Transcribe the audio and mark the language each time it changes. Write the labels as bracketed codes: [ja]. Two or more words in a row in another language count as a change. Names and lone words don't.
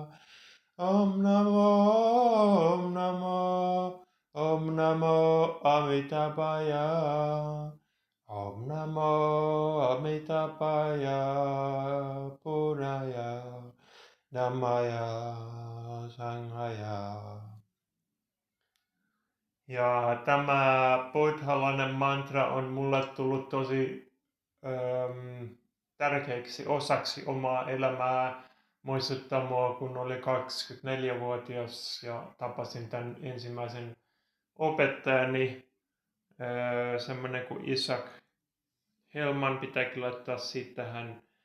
[pi] Om Namo, Om Namo, Om Namo Amitabhaya. Om Namo Amitabhaya Buddhaya Dhammaya Sanghaya. [fi] Ja tämä buddhalainen mantra on mulle tullut tosi tärkeäksi osaksi omaa elämää. Muistuttaa mua, kun oli 24-vuotias ja tapasin tämän ensimmäisen opettajani, semmoinen kuin Isaac Helman, pitääkin laittaa siitä tähän.